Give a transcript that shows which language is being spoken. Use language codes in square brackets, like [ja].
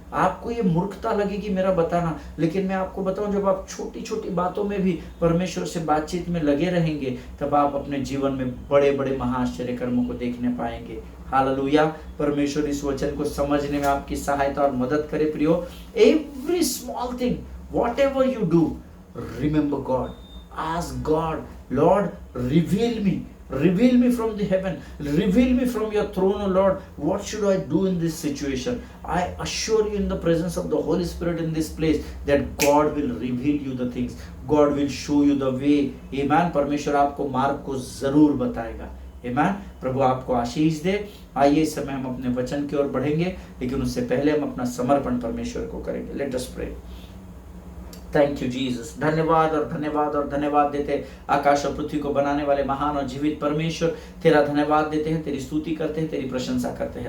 [hi] आपको ये मूर्खता लगेगी मेरा बताना, लेकिन मैं आपको बताऊं, जब आप छोटी छोटी बातों में भी परमेश्वर से बातचीत में लगे रहेंगे, तब आप अपने जीवन में बड़े बड़े महाआश्चर्य कर्मों को देखने पाएंगे। हालेलुया। परमेश्वर इस वचन को समझने में आपकी सहायता और मदद करे। [en] प्रियो, every small thing, whatever you do, remember God, ask God, Lord reveal me from the heaven, reveal me from your throne, O Lord, what should I do in this situation? I assure you in the presence of the Holy Spirit in this place that God will reveal you the things, God will show you the way. Amen. [hi] परमेश्वर आपको मार्ग को जरूर बताएगा। Amen. प्रभु आपको आशीष दे। आइए इस समय हम अपने वचन की ओर बढ़ेंगे, लेकिन उससे पहले हम अपना समर्पण परमेश्वर को करेंगे। [en] Let us pray. Thank you Jesus. [hi] धन्यवाद और धन्यवाद और धन्यवाद देते आकाश और पृथ्वी को बनाने वाले महान और जीवित परमेश्वर, तेरा धन्यवाद देते हैं, तेरी स्तुति करते हैं, तेरी प्रशंसा करते हैं।